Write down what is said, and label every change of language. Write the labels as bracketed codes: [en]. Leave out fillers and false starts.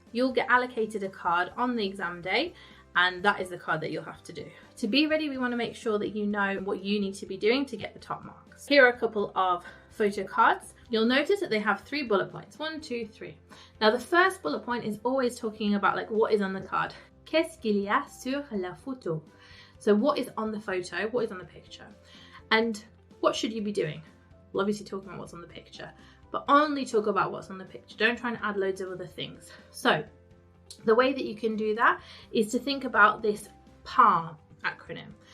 [en] You'll get allocated a card on the exam day, and that is the card that you'll have to do. To be ready, we want to make sure that you know what you need to be doing to get the top marks. Here are a couple of photo cards. You'll notice that they have 3 bullet points, 1, 2, 3. Now the first bullet point is always talking about like what is on the card. [fr] Qu'est-ce qu'il y a sur la photo? [en] So what is on the photo, what is on the picture? And what should you be doing? Well, obviously talking about what's on the picture, but only talk about what's on the picture. Don't try and add loads of other things. So the way that you can do that is to think about this PALMA acronym.